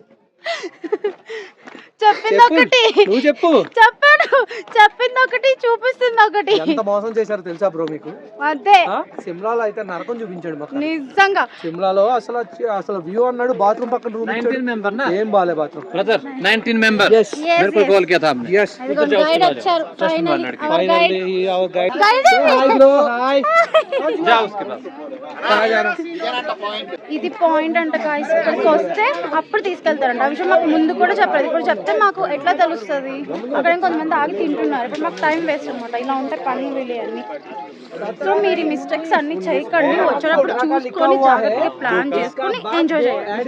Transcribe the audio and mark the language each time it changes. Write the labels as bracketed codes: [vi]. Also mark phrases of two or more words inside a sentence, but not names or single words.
[te] చెప్పింది ఒకటి, నువ్వు చెప్పు. చెప్పింది ఒకటి, చూపిస్తుంది ఒకటి. ఎంత మోసం చేశారో తెలుసా బ్రో మీకు? అదే సిమ్లాలో అయితే నరకం చూపించాడు మాకు. నిజంగా సిమ్లాలో అసలు వ్యూ అన్నాడు, బాత్రూమ్ పక్కన రూమ్ ఏం బాలే బాత్రూమ్. [en] brother 19 member Yes. [hi] मेरे को कॉल किया था आपने. [en] Yes. [te] గైడ్ వచ్చారు ఫైనల్లీ. [en] Finally our guide. Guide. Hi bro, hi. [hi] जाओ उसके पास. [te] ఇది పాయింట్ అంట గాయ్స్. ఇక్కడికి వస్తే అప్పుడు తీసుకెళ్తారంట. ఆ విషయం మాకు ముందు కూడా చెప్పలేదు. ఇప్పుడు చెప్తే మాకు ఎట్లా తెలుస్తుంది? అక్కడ కొంతమంది ఆగి తింటున్నారు. ఇప్పుడు మాకు [en] time waste [te] అనమాట. ఇలా ఉంటే పనులు వీళ్ళు అన్ని. సో మీరు ఈ మిస్టేక్స్ అన్ని చేయకండి. వచ్చేటప్పుడు చూసుకొని జాగ్రత్తగా ప్లాన్ చేసుకొని ఎంజాయ్ చేయండి.